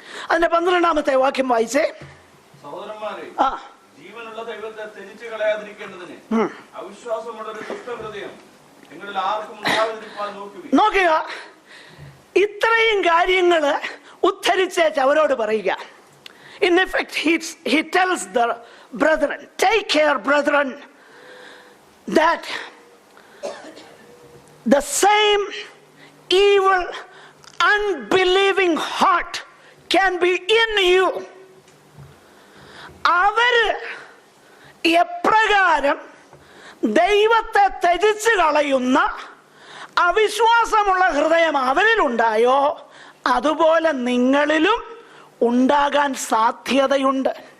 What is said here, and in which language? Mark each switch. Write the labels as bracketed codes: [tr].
[ml] അതിന്റെ 12-ാമത്തെ വാക്യം വായിച്ചേ. സഹോദരന്മാരെ, ജീവനുള്ള ദൈവത്തെ ത്യജിച്ചു കളയാതിരിക്കേണ്ടതിന് അവിശ്വാസമുള്ള ഒരു ദുഷ്ടഹൃദയം നിങ്ങളിൽ ആർക്കും ഉണ്ടാകാതിരിക്കാൻ നോക്കുക. ഇത്രയും കാര്യങ്ങള് ഉദ്ധരിച്ചേച്ച് അവരോട് പറയുക. [en] In effect, he tells the brethren, take care, brethren, that the same evil, unbelieving heart can be in you. [ml] അവര് എപ്രകാരം ദൈവത്തെ ത്യജിച്ചു കളയുന്ന അവിശ്വാസമുള്ള ഹൃദയം അവരിലുണ്ടായോ അതുപോലെ നിങ്ങളിലും ഉണ്ടാകാൻ സാധ്യതയുണ്ട്.